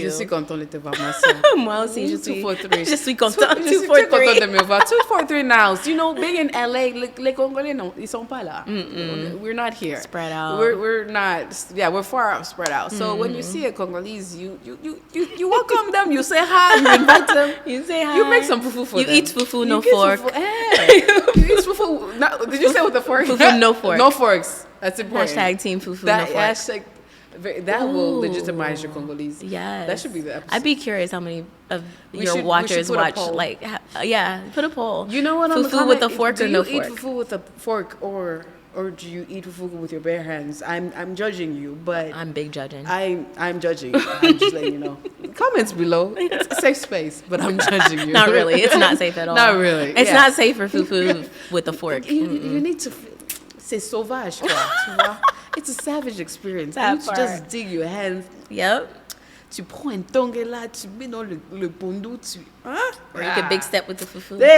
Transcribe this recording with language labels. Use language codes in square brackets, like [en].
[fr] Je suis contente de te voir, ma soeur. Moi aussi, je suis contente. Je suis très contente de me voir. [en] 243 now. You know, being in LA, [fr] les Congolais, ils sont pas là. [en] We're not here. Spread out. We're not. Yeah, we're far out, spread out. So when you see a Congolese, you welcome them. You say hi. You invite them. You say hi. You make some fufu for them. You eat fufu, no fork. Hey. You eat fufu. Did you say with a fork? Fufu, no fork. No forks. That's important. Hashtag team fufu, no fork. Hashtag. That will legitimize your Congolese. Yes. That should be the episode. I'd be curious how many of your watchers watch. Like, put a poll. You know what? Fufu with a fork or no fork? Do you eat fufu with a fork or do you eat fufu with your bare hands? I'm judging you, but I'm big judging. I'm judging. I'm just letting you know. Comments below. It's a safe space, but I'm judging you. Not really. It's not safe at all. Not really. It's not safe for fufu with a fork. You need to. [fr] C'est sauvage, quoi. Tu vois? [en] It's a savage experience. You just dig your hands. Yep. [fr] Tu prends un tongue là, tu mets dans le pondou, [en] Or you can big step with the fufu.